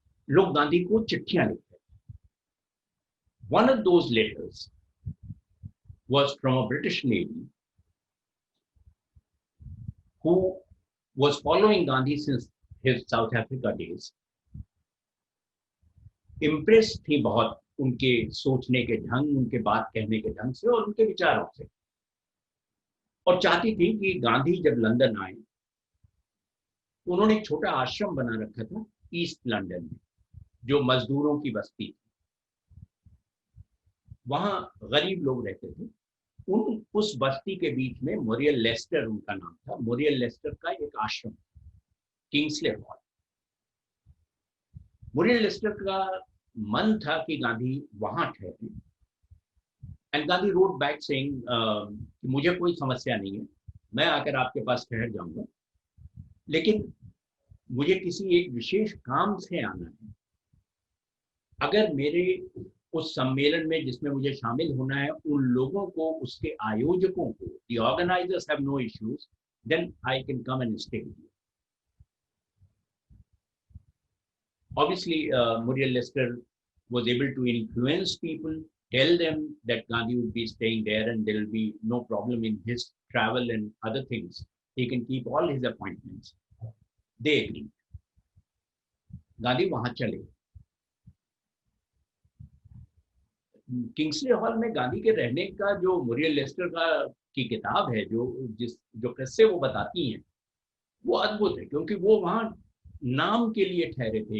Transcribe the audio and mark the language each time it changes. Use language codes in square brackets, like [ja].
[hi] लोग गांधी को चिट्ठियां लिखते. [en] One of those letters was from a British lady who was following Gandhi since his South Africa days. [hi] Impressed थी बहुत उनके सोचने के ढंग, उनके बात कहने के ढंग से और उनके विचारों से, और चाहती थी कि गांधी जब लंदन आए, उन्होंने एक छोटा आश्रम बना रखा था ईस्ट लंदन में, जो मजदूरों की बस्ती थी. वहां गरीब लोग रहते थे. उस बस्ती के बीच में मोरियल लेस्टर उनका नाम था. मोरियल लेस्टर का एक आश्रम, किंग्सले हॉल. मोरियल लेस्टर का मन था कि गांधी वहां ठहरे. [en] and Gandhi rode back saying [hi] मुझे कोई समस्या नहीं है, मैं आकर आपके पास ठहर जाऊंगा, लेकिन मुझे किसी एक विशेष काम से आना है. अगर मेरे उस सम्मेलन में जिसमें मुझे शामिल होना है, उन लोगों को, उसके आयोजकों को, [en] the organizers have no issues, then I can come and stay with you. Obviously, Muriel Lester was able to influence people, tell them that Gandhi would be staying there and there will be no problem in his travel and other things. He can keep all his appointments. They agreed. [hi] Gandhi वहां चले. Kingsley hall में गांधी के रहने का जो Muriel Lester की किताब है, जो किस्से वो बताती हैं, वो अद्भुत है, क्योंकि वो वहां नाम के लिए ठहरे थे.